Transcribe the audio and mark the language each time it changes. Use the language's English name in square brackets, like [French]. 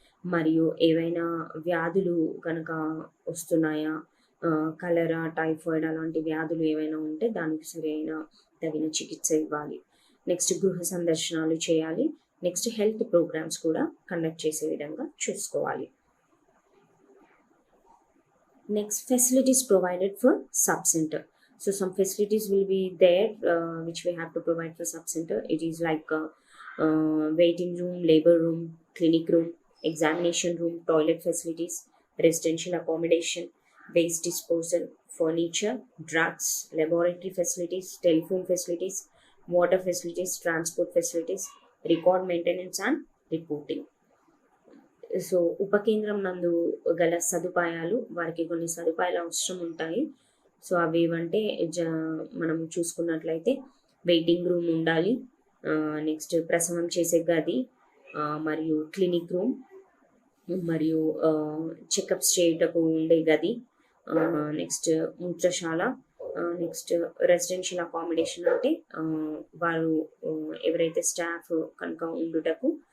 [Telugu] మరియు ఏవైనా వ్యాధులు కనుక వస్తున్నాయా, కలరా, టైఫాయిడ్ అలాంటి వ్యాధులు ఏవైనా ఉంటే దానికి సరైన తగిన చికిత్స ఇవ్వాలి. నెక్స్ట్ గృహ సందర్శనాలు చేయాలి. నెక్స్ట్ హెల్త్ ప్రోగ్రామ్స్ కూడా కండక్ట్ చేసే విధంగా చూసుకోవాలి. [English] Next facilities provided for sub centre. So some facilities will be there which we have to provide for sub center. It is like waiting room, labor room, clinic room, examination room, toilet facilities, residential accommodation, waste disposal, furniture, drugs, laboratory facilities, telephone facilities, water facilities, transport facilities, record maintenance and reporting. [Telugu] So ఉపకేంద్రం నందు గల సదుపాయాలు, వారికి కొన్ని సదుపాయాలు అవసరం ఉంటాయి. So అవి ఏమంటే మనం చూసుకున్నట్లయితే వెయిటింగ్ రూమ్ ఉండాలి. నెక్స్ట్ ప్రసవం చేసే గది, మరియు క్లినిక్ రూమ్, మరియు చెకప్స్ చేయుటకు ఉండే గది, నెక్స్ట్ మూత్రశాల, నెక్స్ట్ రెసిడెన్షియల్ అకామిడేషన్ అంటే వారు ఎవరైతే స్టాఫ్ కనుక ఉండుటకు